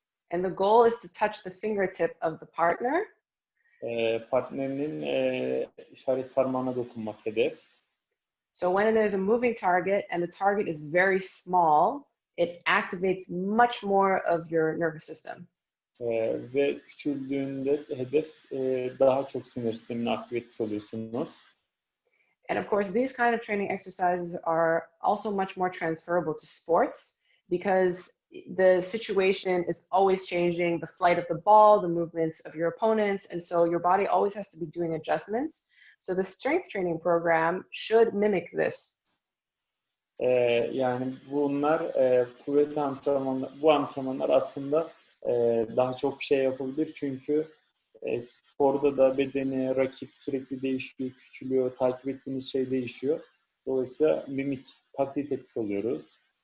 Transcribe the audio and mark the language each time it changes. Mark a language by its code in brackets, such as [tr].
[en] And the goal is to touch the fingertip of the partner. [tr] Partnerinin işaret parmağına dokunmak hedef. [en] So when there's a moving target and the target is very small, it activates much more of your nervous system. [tr] Ve küçüldüğünde hedef daha çok sinir sistemini aktive etmiş oluyorsunuz. [en] And of course, these kind of training exercises are also much more transferable to sports because the situation is always changing, the flight of the ball, the movements of your opponents, and so your body always has to be doing adjustments. So the strength training program should mimic this. [tr] Yani bunlar kuvvet antrenmanlar, bu antrenmanlar aslında daha çok şey yapabilir çünkü sporda da bedeni, rakip sürekli değişiyor, küçülüyor, takip ettiğimiz şey değişiyor. Dolayısıyla mimik, taklit etmiş oluyoruz.